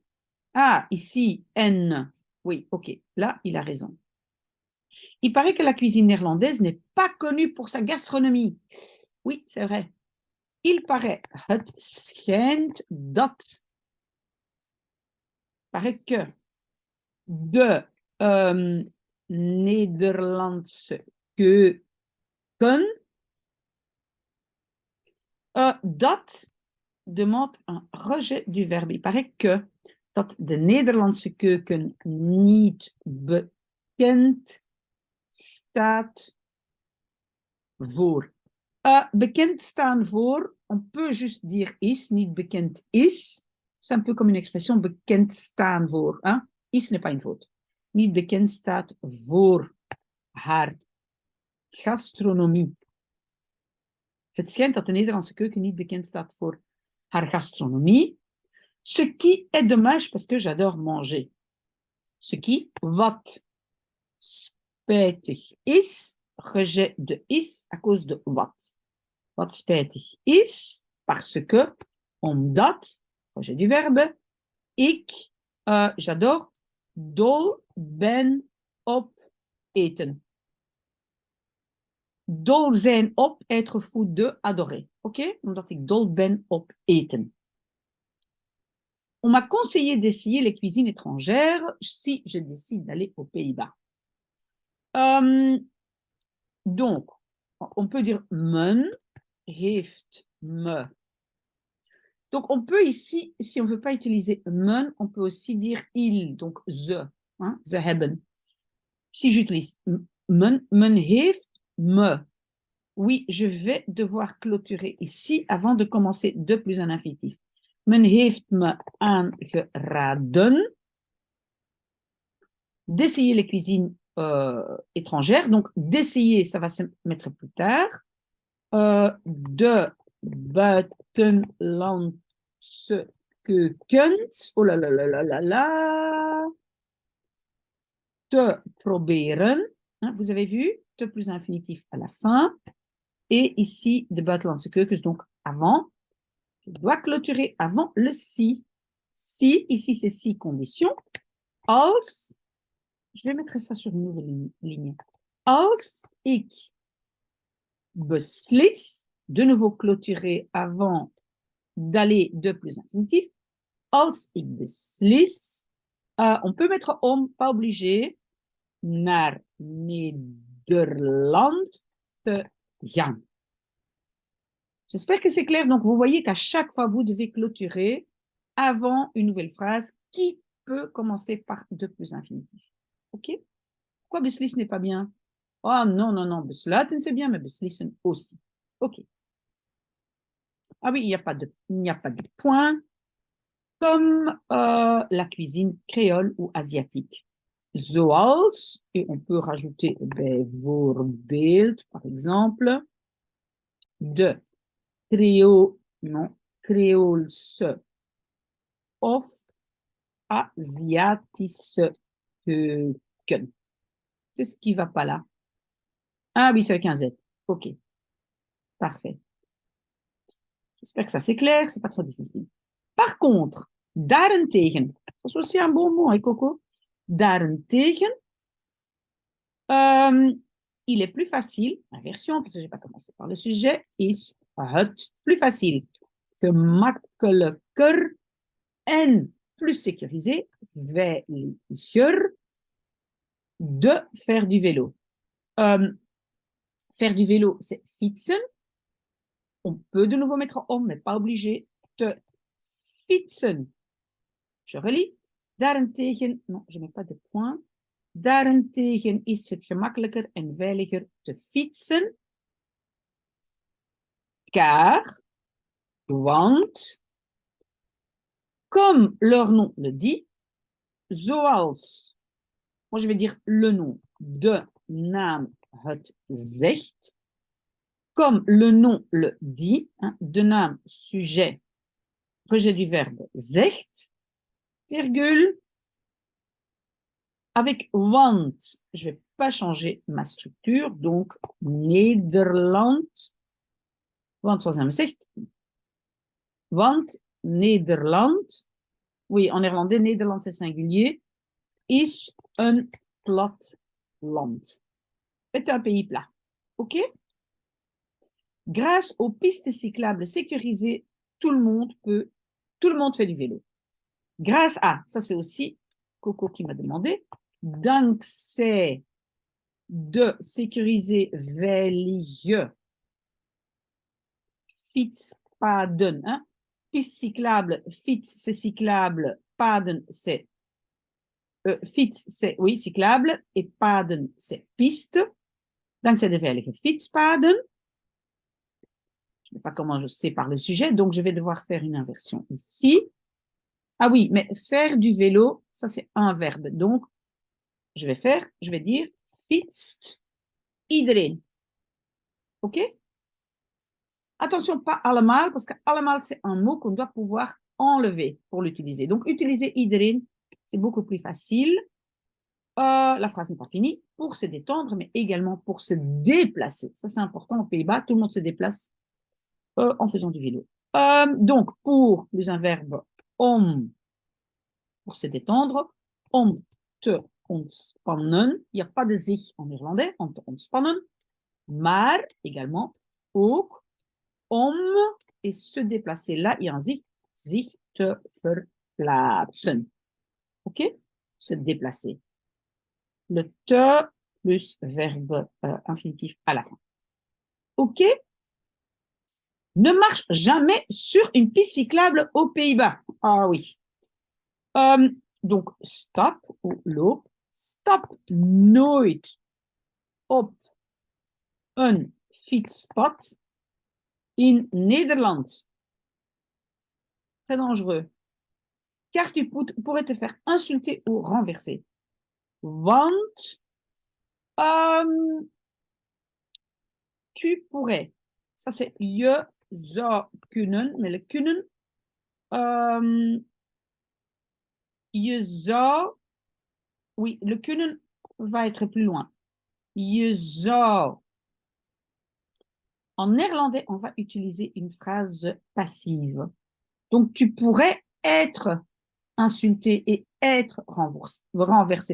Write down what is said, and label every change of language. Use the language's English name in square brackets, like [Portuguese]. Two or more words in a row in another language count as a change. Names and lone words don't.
[French] Ah, ici, N. Oui, ok, là, il a raison. Il paraît que la cuisine néerlandaise n'est pas connue pour sa gastronomie. Oui, c'est vrai. Il paraît, [Dutch] het schijnt dat, [French] paraît que [Dutch] de Nederlandse keuken, dat [French] demande un rejet du verbe. Il paraît que [Dutch] dat de Nederlandse keuken niet bekend staat voor. Bekend staan voor, [French] on peut juste dire [Dutch] is, niet bekend is. [French] C'est un peu comme une expression [Dutch] bekend staan voor. [French] Hein? Is n'est pas une faute. [Dutch] Niet bekend staat voor haar gastronomie. Het schijnt dat de Nederlandse keuken niet bekend staat voor haar gastronomie. [French] Ce qui est dommage parce que j'adore manger. Ce qui, [Dutch] wat spijtig is, [French] rejet de is à cause de wat. [Dutch] Wat spijtig is, [French] parce que, omdat, rejet du verbe, [Dutch] ik, j'adore, dol ben op eten. Dol zijn op, [French] être fou de, adorer. Ok? [Dutch] Omdat ik dol ben op eten. [French] On m'a conseillé d'essayer les cuisines étrangères si je décide d'aller aux Pays-Bas. Donc, on peut dire [Dutch] men heeft me. [French] Donc, on peut ici, si on ne veut pas utiliser men, on peut aussi dire il, donc ze, hein, [Dutch] ze hebben. [French] Si j'utilise [Dutch] men heeft me. [French] Oui, je vais devoir clôturer ici avant de commencer de plus en infinitif. [Dutch] Men heeft me aangeraden [French] d'essayer les cuisines étrangères. Donc, d'essayer, ça va se mettre plus tard. [Dutch] De buitenlandse keukens. [French] Oh là là là là là là. [Dutch] Te proberen. [French] Hein, vous avez vu? Te plus infinitif à la fin. Et ici, [Dutch] de buitenlandse keukens, [French] donc avant. Je dois clôturer avant le si. Si, ici c'est si condition. Als, je vais mettre ça sur une nouvelle ligne. [Dutch] Als ik beslis, [French] de nouveau clôturer avant d'aller de plus infinitif. [Dutch] Als ik beslis, [French] on peut mettre om, pas obligé, [Dutch] naar Nederland te gaan. [French] J'espère que c'est clair. Donc, vous voyez qu'à chaque fois, vous devez clôturer avant une nouvelle phrase qui peut commencer par de plus infinitif. OK? Pourquoi beslis n'est pas bien? Oh non, beslaten c'est bien, mais beslissen aussi. OK. Ah oui, il n'y a pas de point, comme la cuisine créole ou asiatique. Zoals, et on peut rajouter bijvoorbeeld, par exemple, [Dutch] de créoolse of Aziatische keuken. [French] Qu'est-ce qui ne va pas là? Ah oui, c'est avec un Z. OK, parfait. J'espère que ça c'est clair, c'est pas trop difficile. Par contre, [Dutch] daarentegen, dat is [French] aussi un bon mot, hein, Coco? Daarentegen, il est plus facile, inversion, parce que je n'ai pas commencé par le sujet, [Dutch] is het [French] plus facile, [Dutch] gemakkelijker en [French] plus sécurisé, veiliger, de faire du vélo. Faire du vélo, c'est fietsen. On peut de nouveau mettre om, mais pas obligé. [Dutch] Te fietsen. [French] Je relis. [Dutch] Daarentegen, [French] non, je ne mets pas de point. [Dutch] Daarentegen is het gemakkelijker en veiliger te fietsen. [French] Car, want, comme leur nom le dit, zoals, moi je vais dire le nom, [Dutch] de naam het zegt, [French] comme le nom le dit, hein, [Dutch] de naam, [French] sujet, rejet du verbe zegt, virgule, avec want, je ne vais pas changer ma structure, donc Nederland, [Dutch] want zoals hij zegt, want Nederland, [French] oui, en néerlandais, Nederland c'est singulier, [Dutch] is een plat land. [French] C'est un pays plat. OK? Grâce aux pistes cyclables sécurisées, tout le monde fait du vélo. Grâce à, ça c'est aussi Coco qui m'a demandé, [Dutch] dankzij de sécuriser veilige fietspaden. [French] Hein? Piste cyclable, fiets c'est cyclable, paden c'est fiets c'est oui cyclable et paden c'est piste. [Dutch] Dankzij de veilige fietspaden. [French] Je ne sais pas comment je sais par le sujet, donc je vais devoir faire une inversion ici. Ah oui, mais faire du vélo, ça c'est un verbe. Donc, je vais dire [Dutch] fietst iedereen. [French] OK? Attention, pas allemaal, parce que allemaal c'est un mot qu'on doit pouvoir enlever pour l'utiliser. Donc, utiliser iedereen, c'est beaucoup plus facile. La phrase n'est pas finie. Pour se détendre, mais également pour se déplacer. Ça, c'est important aux Pays-Bas. Tout le monde se déplace en faisant du vélo. Donc, pour plus un verbe, om, pour se détendre, [Dutch] om te ontspannen. [French] Il n'y a pas de zich en néerlandais, [Dutch] om te ontspannen. [French] Maar également, ook, om, et se déplacer. Là, il y a un [Dutch] zich te verplaatsen. [French] OK? Se déplacer. Le te plus verbe infinitif à la fin. OK? Ne marche jamais sur une piste cyclable aux Pays-Bas. Ah oui. Donc, stop ou loop. [Dutch] Stop nooit op een fietspad in Nederland. [French] Très dangereux. Car tu pourrais te faire insulter ou renverser. Want tu pourrais. Ça, c'est [Dutch] je zou kunnen. [French] Mais le kunnen, [Dutch] je zou... [French] Oui, le kunnen va être plus loin. [Dutch] Je zou. [French] En néerlandais, on va utiliser une phrase passive. Donc, tu pourrais être insulté et être renversé.